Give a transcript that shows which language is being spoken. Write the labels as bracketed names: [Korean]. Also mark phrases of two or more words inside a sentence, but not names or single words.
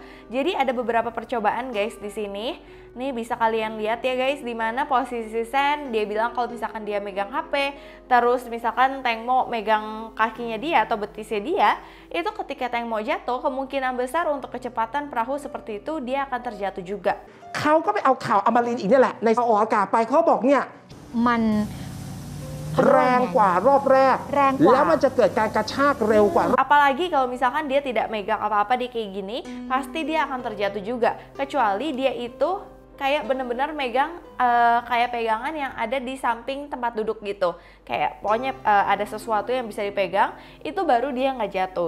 [Indonesian] Jadi ada beberapa percobaan guys di sini. Nih bisa kalian lihat ya guys di mana posisi Sen dia bilang kalau misalkan dia megang HP, terus misalkan Tengmo megang kakinya dia atau betisnya dia, itu ketika Tengmo jatuh kemungkinan besar untuk kecepatan perahu seperti itu dia akan terjatuh juga. [Thai] เขาก็ไปเอาข่าวอมรินทร์อีกนี่แหละในออกอากาศไปเขาบอกเนี่ย มัน แรงกว่ารอบแรก แรงกว่า แล้วมันจะเกิดการกระชากเร็วกว่า [Indonesian] Apalagi kalau misalkan dia tidak megang apa-apa di kayak gini, pasti dia akan terjatuh juga. Kecuali dia itu kayak bener-bener megang kayak pegangan yang ada di samping tempat duduk gitu. Kayak pokoknya ada sesuatu yang bisa dipegang, itu baru dia nggak jatuh.